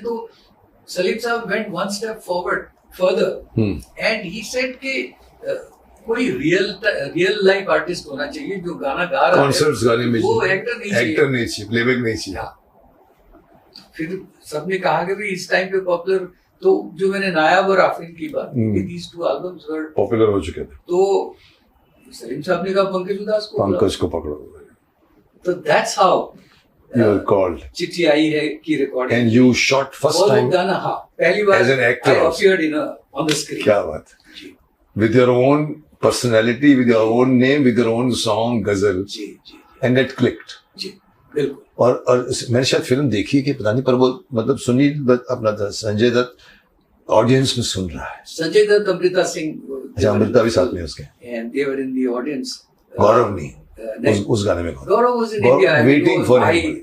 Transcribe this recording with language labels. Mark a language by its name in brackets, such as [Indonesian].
[Hindi] तो सलीम साहब [English] went one step forward further and he said [Hindi] कि कोई रियल लाइफ आर्टिस्ट होना चाहिए जो गाना गा रहा है, कॉन्सर्ट्स गाने में, वो एक्टर नहीं चाहिए, प्लेबैक नहीं चाहिए। फिर सबने कहा कि भाई इस टाइम पे पॉपुलर, तो जो मैंने नायाब और आफरीन की बात की, [English] these two albums were [Hindi] popular हो चुके थे, तो सलीम साहब ने कहा पंकज को पकड़ो। [English] तो that's how you were called, Chitthi Aayi Hai की recording, and you shot first time गाना, [Hindi] हाँ, पहली बार [English] as an actor I appeared on the screen। [Hindi] क्या बात है, [English] with your own personality, with your own name, with your own song, ghazal, and it clicked। [Hindi] जी बिल्कुल। और मैंने शायद फिल्म देखी कि पता नहीं, पर वो मतलब सुनील दत्त, अपना संजय दत्त ऑडियंस में सुन रहा है, संजय दत्त, अमृता सिंह, अच्छा अमृता भी साथ में उसके, [English] and they were in the audience। [Hindi] गौरव नहीं, उस गाने में गौरव [English] was in India, waiting for him।